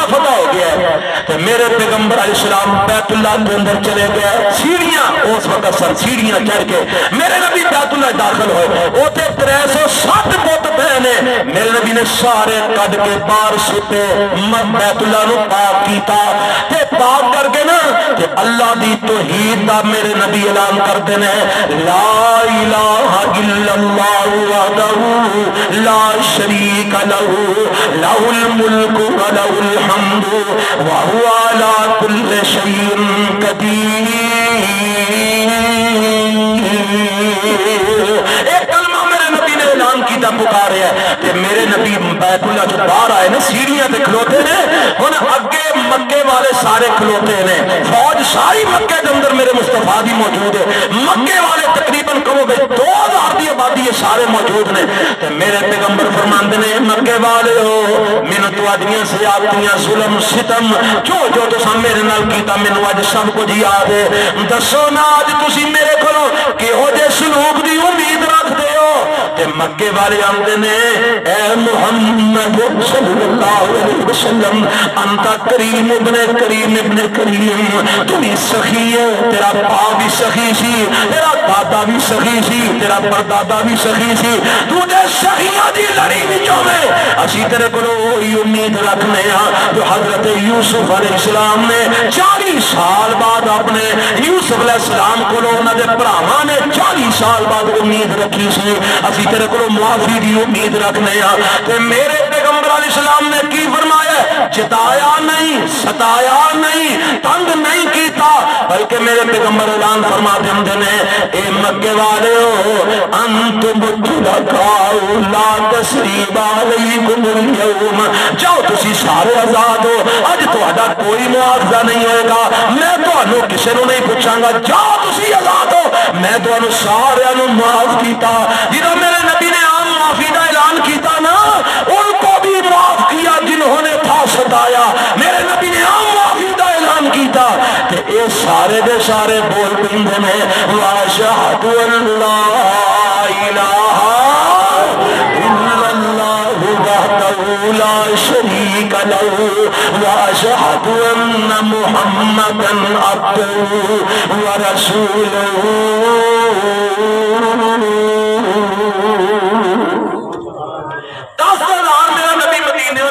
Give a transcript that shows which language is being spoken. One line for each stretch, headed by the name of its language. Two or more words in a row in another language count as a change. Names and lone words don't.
Urdu: فتح ہو گیا ہے تو میرے پیغمبر
Arabic: علیہ السلام
Urdu: بیت اللہ کے اندر چلے گئے سیڑھیاں اس وقت سر
Punjabi: سیڑھیاں چڑھ کے میرے نبی بیت اللہ داخل ہوئے اوتے 360 بت پہنے میرے نبی نے سارے کڈ کے باہر سٹے بیت اللہ نو پاک کیتا تے پاک کر کے نا تے اللہ دی توحید دا میرے نبی اعلان کرتے نے
Arabic: لا الہ الا اللہ وحدہ لا شریک لہ لہ الملک ولہ الحمد وہو علی کل شیء قدیر
Punjabi: ایک کلمہ میرے نبی نے اعلان کیتا پکارے ہے کہ میرے نبی بیت اللہ جو باہر آئے نا سیڑھیاں تے کھلوتے نے ہن اگے مکے والے سارے کھلوتے نے فوج ساری مکے کے اندر میرے مصطفیٰ دی موجود ہے مکے والے تقریباً کہو گے 2,000 دی آبادی یہ سارے موجود نے تے میرے پیغمبر فرماندے نے مکے والے ہو مینوں تواڈیاں زیادتیاں ظلم ستم جو تساں میرے نال کیتا مینوں اج سب کچھ یاد ہے دسو نا اج تسی میرے کولوں کہو جے سلوک دی امید رکھدے ہو تے مکے والے آندے نے اے محمد
Arabic: صلی اللہ علیہ وسلم انت کریم ابن کریم ابن کریم
Punjabi: تو بھی سخی ہے تیرا باپ بھی سخی سی تیرا دادا بھی سخی سی تیرا پردادا بھی سخی سی تو دے سخیاں دی لڑی وچوں میں اسی تیرے کولوں وہی امید رکھنے ہاں جو حضرت یوسف
Arabic: علیہ السلام
Punjabi: نے 40 سال بعد اپنے یوسف
Arabic: علیہ السلام
Punjabi: کولوں انہاں دے بھراواں نے 40 سال بعد امید رکھی سی اسی تیرے کولوں معافی دی امید رکھنے ہاں تے میرے پیغمبر
Arabic: علیہ السلام
Punjabi: نے کی فرمایا جتایا نہیں ستایا نہیں تنگ نہیں کیتا بلکہ میرے پیغمبر اعلان فرما دے نے اے مکے والے ہو
Arabic: انتم الطلقاء لا تثریب علیکم اليوم
Punjabi: جاؤ تسی سارے آزاد ہو اج تہاڈا کوئی مواخذہ نہیں ہوئے گا میں تہانوں کسے نوں نہیں پوچھاں گا جاؤ تسی آزاد ہو میں تہانوں سارے نوں معاف کیتا جنہوں میرے نبی نے عام معافی دا اعلان کیتا نا
Urdu: ان کو بھی معاف کیا جنہوں نے تھا ستایا
Punjabi: میرے نبی نے عام معافی دا اعلان کیتا کہ اے سارے دے سارے بول پیندے نے
Arabic: واشہد ان لا الہ الا اللہ وحدہ لا شریک لہ واشہد ان محمدا عبدہ ورسولہ 10,000
Punjabi: میرا نبی مدینے